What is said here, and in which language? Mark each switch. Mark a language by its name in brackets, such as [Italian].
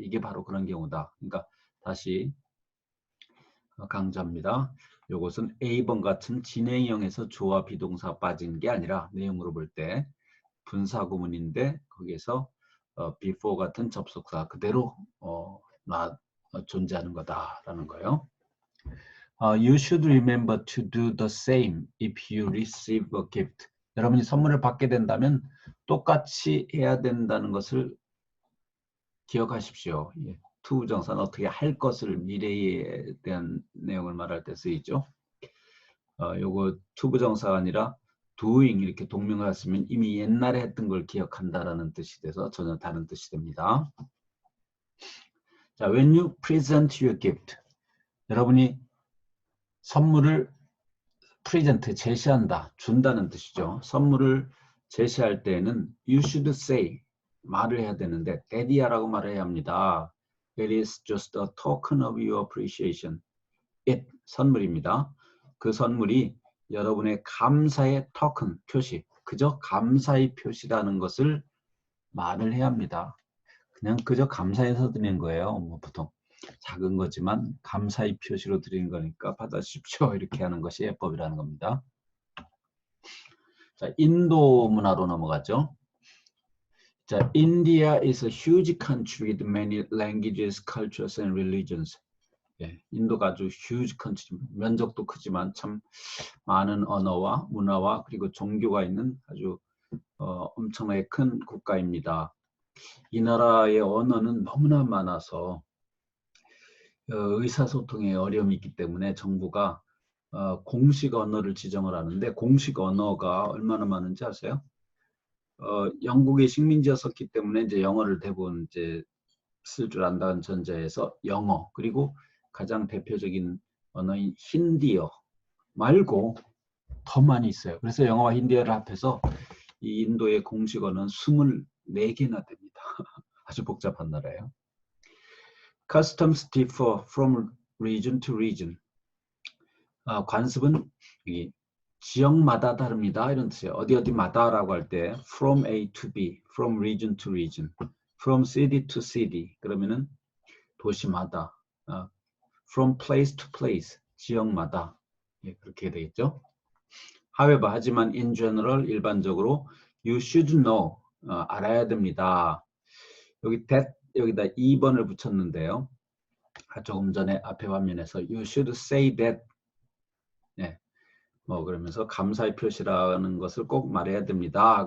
[Korean] 이게 바로 그런 경우다. 그러니까 다시 강조합니다. 이것은 A번 같은 진행형에서 주어와 비동사 빠진 게 아니라 내용으로 볼 때 분사구문인데 거기에서 before 같은 접속사 그대로 존재하는 거다라는 거예요. [English] You should remember to do the same if you receive a gift. [Korean] 여러분이 선물을 받게 된다면 똑같이 해야 된다는 것을 기억하십시오. to 부정사는 어떻게 할 것을 미래에 대한 내용을 말할 때 쓰이죠. 요거 to 부정사가 아니라 doing 이렇게 동명을 쓰면 이미 옛날에 했던 걸 기억한다라는 뜻이 돼서 전혀 다른 뜻이 됩니다. 자, [English] when you present your gift, [Korean] 여러분이 선물을 present 제시한다, 준다는 뜻이죠. 선물을 제시할 때에는 [English] you should say [Korean] 말을 해야 되는데 daddy야라고 말을 해야 합니다. [English] It is just a token of your appreciation. [Korean] it 선물입니다. 그 선물이 여러분의 감사의 토큰, 표시, 그저 감사의 표시라는 것을 말을 해야 합니다. 그냥 그저 감사해서 드리는 거예요. 뭐 보통 작은 거지만 감사의 표시로 드리는 거니까 받아주십시오. 이렇게 하는 것이 예법이라는 겁니다. 자, 인도 문화로 넘어가죠. [English] 자, India is a huge country with many languages, cultures, and religions. [Korean] 인도가 아주 [English] huge country, [Korean] 면적도 크지만 참 많은 언어와 문화와 그리고 종교가 있는 아주 엄청나게 큰 국가입니다. 이 나라의 언어는 너무나 많아서 의사소통에 어려움이 있기 때문에 정부가 공식 언어를 지정을 하는데 공식 언어가 얼마나 많은지 아세요? 영국의 식민지였었기 때문에 이제 영어를 대부분 이제 쓸 줄 안다는 전제에서 영어 그리고 가장 대표적인 언어인 힌디어 말고 더 많이 있어요. 그래서 영어와 힌디어를 합해서 이 인도의 공식 언어는 24개나 됩니다. 아주 복잡한 나라예요. [English] Customs differ from region to region. [Korean] 관습은 지역마다 다릅니다. 이런 뜻이에요. 어디마다라고 할 때 [English] from A to B, from region to region, from city to city. [Korean] 그러면은 도시마다, [English] from place to place, [Korean] 지역마다. 그렇게 되겠죠. [English] However, [Korean] 하지만 [English] in general, [Korean] 일반적으로 [English] you should know, [Korean] 알아야 됩니다. 여기 that, 여기다 2번을 붙였는데요. 조금 전에 앞에 화면에서 [English] you should say that. [Korean] 네. 뭐 그러면서 감사의 표시라는 것을 꼭 말해야 됩니다.